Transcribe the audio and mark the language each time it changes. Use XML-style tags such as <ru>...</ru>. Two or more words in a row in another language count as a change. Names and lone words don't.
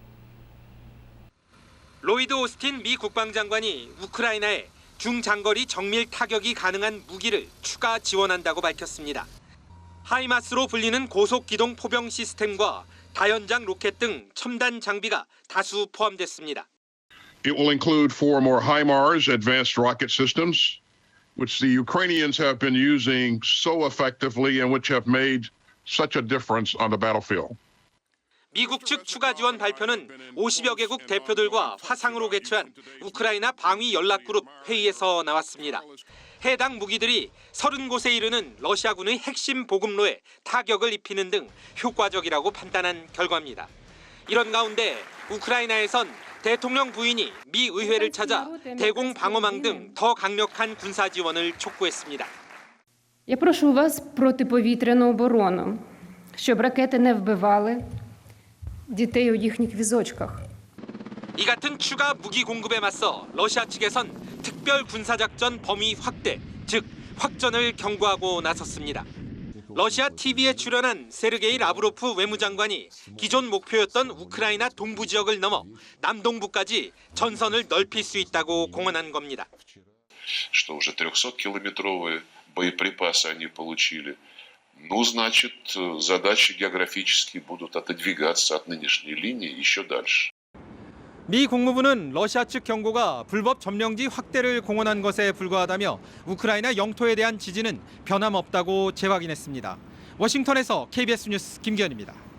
<ko>로이드 오스틴 미 국방장관이 우크라이나에 중장거리 정밀 타격이 가능한 무기를 추가 지원한다고 밝혔습니다. 하이마스로 불리는 고속기동 포병 시스템과 다연장 로켓 등 첨단 장비가 다수 포함됐습니다.</ko> <en>It will include 4 more HIMARS advanced rocket systems, which the Ukrainians have been using so effectively and which have made such a difference on the battlefield.</en> <ko>미국 측 추가 지원 발표는 50여 개국 대표들과 화상으로 개최한 우크라이나 방위 연락그룹 회의에서 나왔습니다. 해당 무기들이 30곳에 이르는 러시아군의 핵심 보급로에 타격을 입히는 등 효과적이라고 판단한 결과입니다. 이런 가운데 우크라이나에선 대통령 부인이 미 의회를 찾아 대공 방어망 등 더 강력한 군사 지원을 촉구했습니다.</ko> <uk>Я прошу у вас протиповітряну оборону, щоб ракети не вбивали дітей у їхніх візочках.</uk> <ko>이 같은 추가 무기 공급에 맞서 러시아 측에선 특별 군사작전 범위 확대, 즉 확전을 경고하고 나섰습니다. 러시아 TV에 출연한 세르게이 라브로프 외무장관이 기존 목표였던 우크라이나 동부 지역을 넘어 남동부까지 전선을 넓힐 수 있다고 공언한 겁니다.</ko> <ru>Что уже 300-километровые боеприпасы они получили. Ну, значит, задачи географические будут отодвигаться от нынешней линии еще дальше.</ru> <ko>미 국무부는 러시아 측 경고가 불법 점령지 확대를 공언한 것에 불과하다며 우크라이나 영토에 대한 지지는 변함없다고 재확인했습니다. 워싱턴에서 KBS 뉴스 김기현입니다.</ko>